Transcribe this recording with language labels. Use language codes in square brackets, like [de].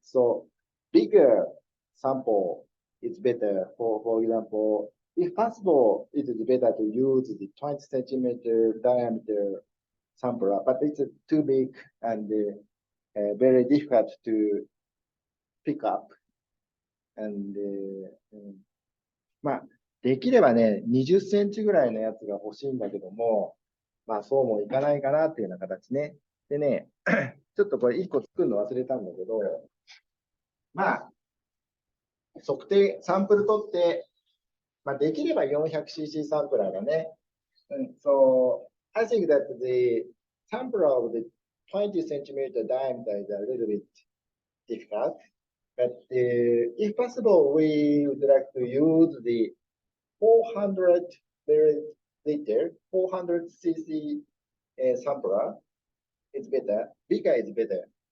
[en] So bigger sample is better. For example, if possible, it is better to use the 20 centimeter diameter sampler, but it's too big and very difficult to pick up. [ja] And まあ、できればね、20センチぐらいのやつが欲しいんだけども、まあそうもいかないかなっていうような形ね。でね、ちょっとこれ1個作るの忘れたんだけど、まあ、測定、サンプル取って、まあ、できれば 400cc サンプラーだね。 [en] So, I think that the sampler of the 20 centimeter diameter is a little bit difficult. But if possible, we would like to use the 400 milliliter, 400cc sampler. It's better. Bigger is better.